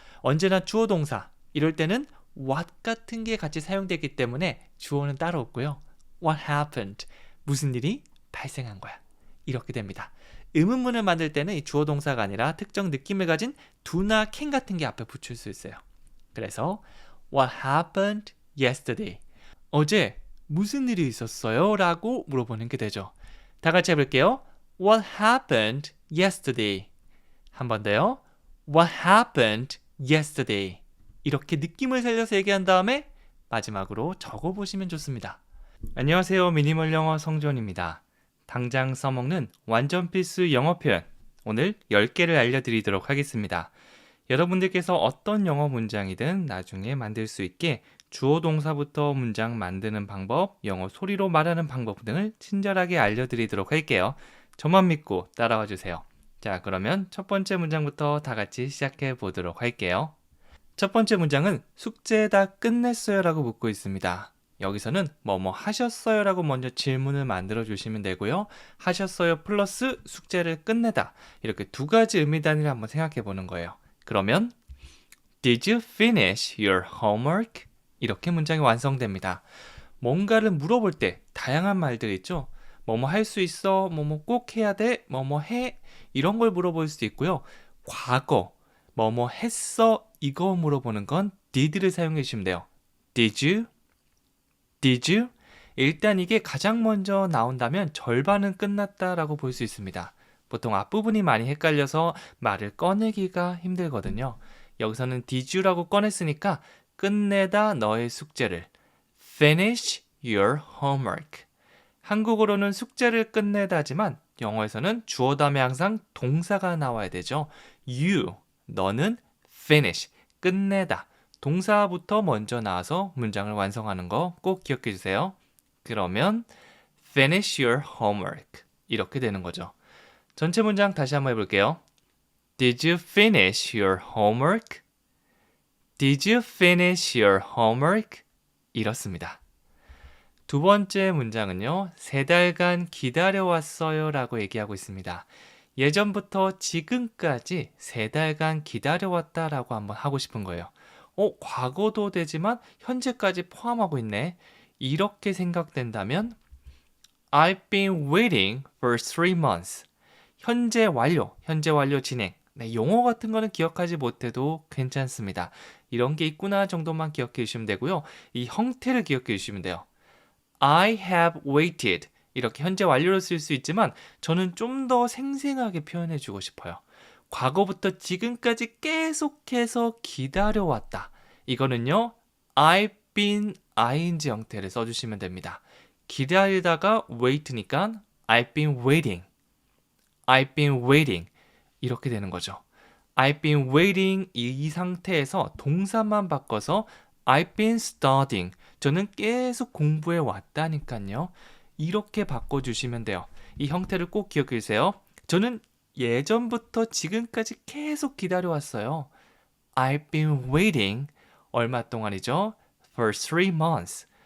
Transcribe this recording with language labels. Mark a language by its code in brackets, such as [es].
[ko] 언제나 주어 동사 이럴 때는 what 같은 게 같이 사용되기 때문에 주어는 따로 없고요. [en] what happened. [ko] 무슨 일이 발생한 거야. 이렇게 됩니다. 의문문을 만들 때는 이 주어 동사가 아니라 특정 느낌을 가진 do나 can 같은 게 앞에 붙일 수 있어요. [en] 그래서 what happened yesterday. [ko] 어제 무슨 일이 있었어요? 라고 물어보는 게 되죠. 다 같이 해볼게요. [en] What happened yesterday? [ko] 한 번 더요. [en] What happened yesterday? [ko] 이렇게 느낌을 살려서 얘기한 다음에 마지막으로 적어보시면 좋습니다. 안녕하세요. 미니멀 영어 성존입니다. 당장 써먹는 완전 필수 영어 표현 오늘 10개를 알려드리도록 하겠습니다. 여러분들께서 어떤 영어 문장이든 나중에 만들 수 있게 주어 동사부터 문장 만드는 방법, 영어 소리로 말하는 방법 등을 친절하게 알려드리도록 할게요. 저만 믿고 따라와 주세요. 자, 그러면 첫 번째 문장부터 다 같이 시작해 보도록 할게요. 첫 번째 문장은 숙제 다 끝냈어요 라고 묻고 있습니다. 여기서는 뭐뭐 하셨어요 라고 먼저 질문을 만들어 주시면 되고요. 하셨어요 플러스 숙제를 끝내다 이렇게 두 가지 의미 단위를 한번 생각해 보는 거예요. [en] 그러면 Did you finish your homework? [ko] 이렇게 문장이 완성됩니다. 뭔가를 물어볼 때 다양한 말들 있죠. 뭐뭐 할 수 있어, 뭐뭐 꼭 해야 돼, 뭐뭐 해 이런 걸 물어볼 수 있고요. 과거, 뭐뭐 했어 이거 물어보는 건 did를 사용해 주시면 돼요. [en] Did you? Did you? [ko] 일단 이게 가장 먼저 나온다면 절반은 끝났다라고 볼 수 있습니다. 보통 앞부분이 많이 헷갈려서 말을 꺼내기가 힘들거든요. 여기서는 did you라고 꺼냈으니까 끝내다 너의 숙제를 [en] finish your homework. [ko] 한국어로는 숙제를 끝내다지만 영어에서는 주어 다음에 항상 동사가 나와야 되죠. you, 너는 finish, 끝내다. 동사부터 먼저 나와서 문장을 완성하는 거 꼭 기억해 주세요. 그러면 [en] finish your homework [ko] 이렇게 되는 거죠. 전체 문장 다시 한번 해볼게요. [en] Did you finish your homework? Did you finish your homework? [ko] 이렇습니다. 두 번째 문장은요. 3달간 기다려왔어요 라고 얘기하고 있습니다. 예전부터 지금까지 3달간 기다려왔다 라고 한번 하고 싶은 거예요. 과거도 되지만 현재까지 포함하고 있네. 이렇게 생각된다면 [en] I've been waiting for 3 months. [ko] 현재 완료 진행. 네, 용어 같은 거는 기억하지 못해도 괜찮습니다. 이런 게 있구나 정도만 기억해 주시면 되고요. 이 형태를 기억해 주시면 돼요. [en] I have waited. [ko] 이렇게 현재 완료로 쓸 수 있지만 저는 좀 더 생생하게 표현해 주고 싶어요. 과거부터 지금까지 계속해서 기다려왔다. 이거는요. [en] I've been ing [ko] 형태를 써주시면 됩니다. 기다리다가 wait니까 [en] I've been waiting. I've been waiting. [ko] 이렇게 되는 거죠. [en] I've been waiting [ko] 이 상태에서 동사만 바꿔서 [en] I've been studying. [ko] 저는 계속 공부해 왔다니까요. 이렇게 바꿔주시면 돼요. 이 형태를 꼭 기억해 주세요. 저는 예전부터 지금까지 계속 기다려왔어요. [en] I've been waiting. [ko] 얼마 동안이죠? [en] For 3 months.